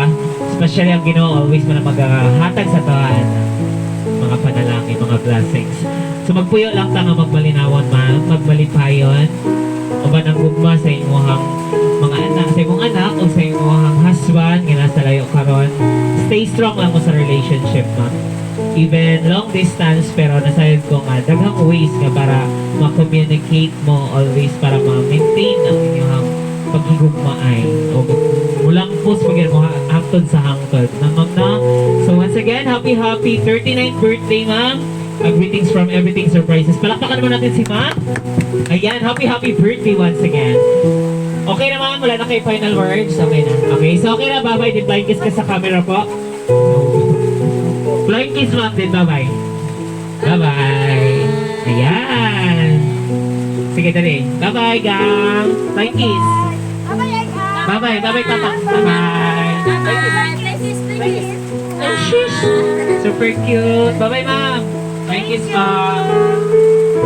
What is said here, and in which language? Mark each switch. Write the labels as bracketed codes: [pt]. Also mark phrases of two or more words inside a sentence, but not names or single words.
[ceb] Especially ang Ginoo always man maghatag sa taan mga panalangin, mga blessings. So magpuyo lang ta nga magmalinawon, ma'am, magbalipayon uban ang gugma sa inyong mga anak, sa imong anak o sa imong husband nga nasa layo karon. [en] Stay strong [ceb] lang mo sa relationship, ma'am. [en] Even long distance, [ceb] pero nasayod ko nga daghang ways nga para ma-communicate mo always para ma-maintain ang inyong paghigugmaay o mulang post pagyan mo hangtod sa hangtod na, ma'am, na. [en] So once again, happy 39th birthday, ma'am. Greetings from Everything Surprises. [tl] Palakpakan naman natin si ma'am. Ayan, [en] happy birthday once again. [tl] Okay na, ma'am, wala na kayo [en] final words. Okay na. Okay, so okay na, bye-bye. [tl] Din [en] flying kiss [tl] ka sa camera po. [en] Flying kiss, ma'am, din bye-bye. Bye-bye. [tl] Ayan. Sige, dali. [en] Bye-bye, gang. Flying kiss. Bye-bye, bye-bye, papa. Bye-bye. Oh, sheesh. Super cute. Bye-bye, ma'am. Flying kiss, ma'am.